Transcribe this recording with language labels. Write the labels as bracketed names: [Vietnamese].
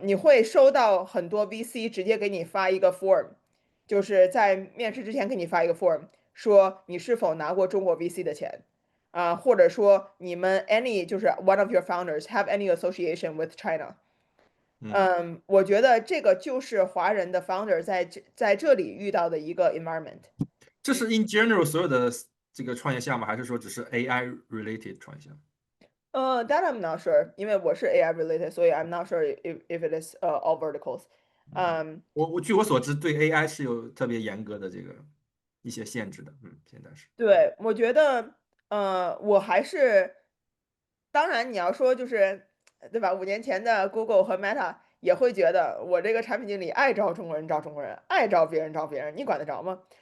[Chinese] 你会收到很多 VC 直接给你发一个 form，就是在面试之前给你发一个 form，说你是否拿过中国 VC 的钱，或者说你们 any 就是 [English] one of your founders have any association with China。 [Chinese] 嗯。我觉得这个就是华人的 founder 在这里遇到的一个 environment。这是 in general 所有的这个创业项目，还是说只是 AI related 创业项目？ [English] That I'm not sure， [Chinese] 因为我是 [English] AI related， [Chinese] 所以 [English] I'm not sure if it is all verticals。 [Chinese] 我据我所知，对 AI 是有特别严格的这个一些限制的。现在是。对，我觉得，我还是，当然你要说就是，对吧？5年前的 Google 和 Meta 也会觉得我这个产品经理爱招中国人招中国人，爱招别人招别人，你管得着吗？